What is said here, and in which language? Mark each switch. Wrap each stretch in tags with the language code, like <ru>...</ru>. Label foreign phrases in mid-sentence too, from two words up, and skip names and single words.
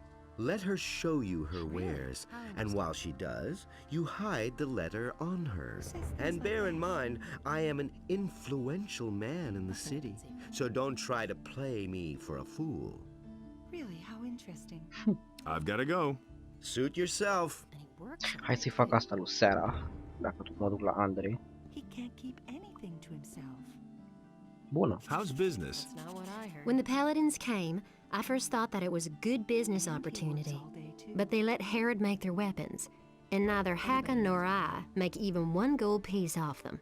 <en>Let her show you her wares, and while she does, you hide the letter on her. And bear in mind, I am an influential man in the city, so don't try to play me for a fool. Really, how interesting. I've got to go. Suit yourself. And he works on</en> <ro>hai</ro> <en>it,</en> <ro>să-i fac</ro> <en>too.</en> <ro>asta lui Sera, dacă tot mă duc la Andrei.</ro> <en>He can't keep anything to himself. Bună. How's business? That's not what I heard. When the paladins came, I first thought that it was a good business opportunity. All day, too. But they let Herod make their weapons, and neither Hakon nor I make even one gold piece off them.</en>